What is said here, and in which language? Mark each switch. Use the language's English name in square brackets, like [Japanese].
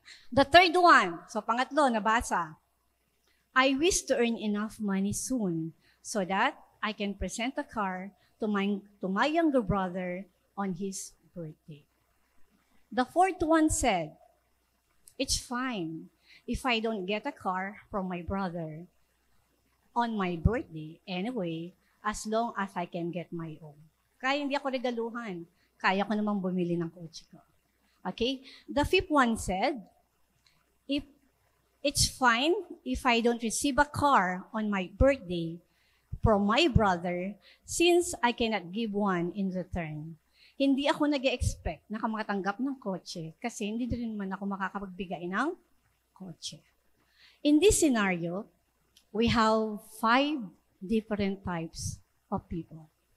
[English] The third one, so [Filipino] pangatlo, nabasa. [English] I wish to earn enough money soon so that I can present a car to my younger brother on his birthday. The fourth one said, it's fine if I don't get a car from my brother on my birthday anyway, as long as I can get my own. [Filipino] Kaya hindi ako regaluhan. Kaya ko namang bumili ng kotse ko. Okay? [English] The fifth one said, if it's fine if I don't receive a car on my birthday from my brother since I cannot give one in return. [Filipino] Hindi ako nag-expect na makatanggap ng kotse kasi hindi rin naman ako makakapagbigay ng kotse. [English] In this scenario, we have 5 different types of people.